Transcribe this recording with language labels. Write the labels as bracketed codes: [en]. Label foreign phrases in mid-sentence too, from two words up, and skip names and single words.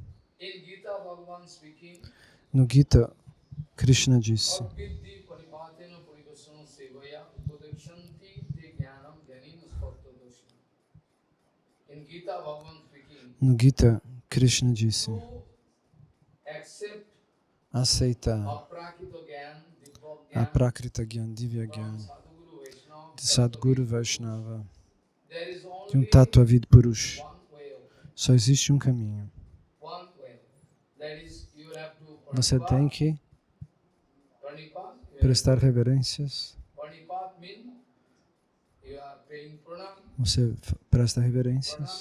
[pt] No Gita, Krishna disse: no Gita, Krishna disse: aceita a [sa] Prakrita Gyan, Divya Gyan, [pt] de [sa] Sadguru Vaishnava, [pt] de um [sa] Tattva Vid Purush. [pt] Só existe um caminho. Você tem que prestar reverências. Você presta reverências.